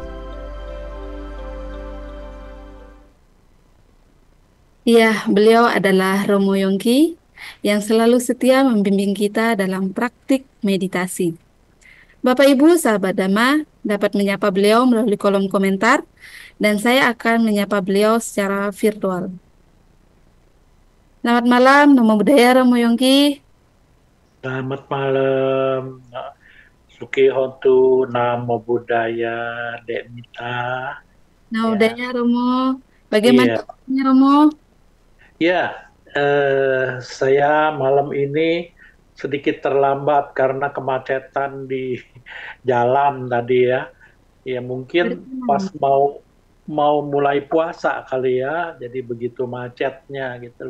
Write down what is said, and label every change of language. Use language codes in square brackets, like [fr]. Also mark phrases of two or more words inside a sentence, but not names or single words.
[id] Ya, beliau adalah Romo Yongki yang selalu setia membimbing kita dalam praktik meditasi. Bapak Ibu sahabat Dhamma dapat menyapa beliau melalui kolom komentar dan saya akan menyapa beliau secara virtual. Selamat malam, [pi] Namo Buddhaya Romo Yongki. [id] Selamat malam, [pi] Suki Hontu, Namo Buddhaya, Dek Mita. [id] Namo Ya. Buddhaya Romo. Bagaimana kabarnya Romo? Ya, saya malam ini sedikit terlambat karena kemacetan di jalan tadi ya. Ya mungkin pas mau mulai puasa kali ya, jadi begitu macetnya gitu loh.